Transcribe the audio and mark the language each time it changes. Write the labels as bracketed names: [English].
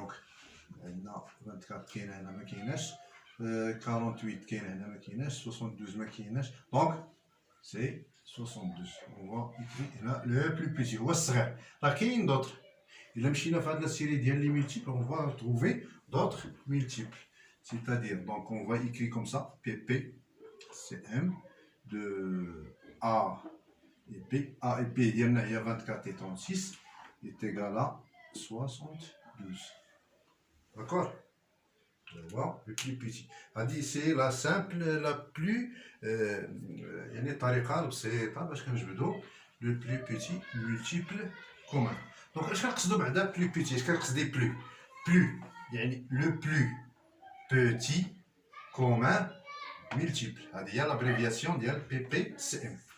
[Arabic] Donc عندنا 24 كاين هنا ما كايناش 48 كاين هنا ما كايناش 72 ما كايناش. [French] Donc c'est 72. On va écrire هنا le plus petit [Arabic] هو الصغير. راه كاين d'autres. إلا مشينا في هاد لا سيري ديال لي مولتيبل [French] on va trouver d'autres multiples. C'est-à-dire donc on va écrire comme ça PPCM de A et B. A et B [Arabic] ديالنا هي [French] 24 et 36 est égal à 72. D'accord? Voilà, le plus petit. C'est la simple, la plus [Arabic] يعني الطريقة البسيطة باش كنجبدو [French] le plus petit multiple commun. Donc [Arabic] اش كنقصدو بعدا [French] plus petit؟ [Arabic] اش كنقصدي [French] plus يعني le plus petit commun multiple. [Arabic] هذه هي l'abréviation ديال PPCM.